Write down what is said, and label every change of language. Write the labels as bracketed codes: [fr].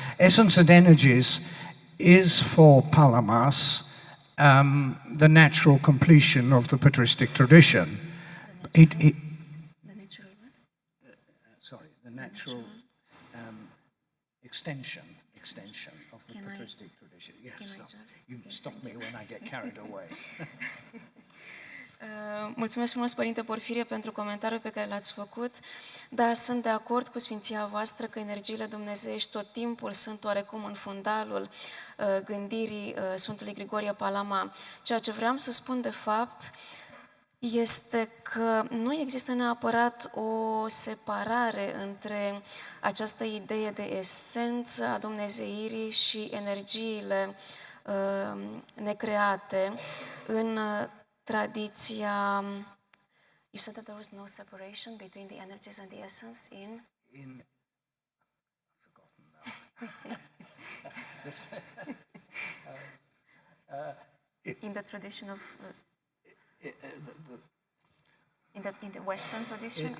[en] Essence and energies is for Palamas the natural completion of the patristic tradition. The natural extension of the Can I- patristic tradition. Yes, can I stop. just- You stop me when I get carried away. [ro] Mulțumesc frumos, Părinte Porfirie, pentru comentariul pe care l-ați făcut. Da, sunt de acord cu Sfinția voastră că energiile dumnezeiești tot timpul sunt oarecum în fundalul gândirii Sfântului Grigorie Palama. Ceea ce vreau să spun de fapt este că nu există neapărat o separare între această idee de esență a dumnezeirii și energiile necreate în tradiția. [en] You said that there was no separation between the energies and the essence in? I've forgotten now. In the tradition of in the Western tradition,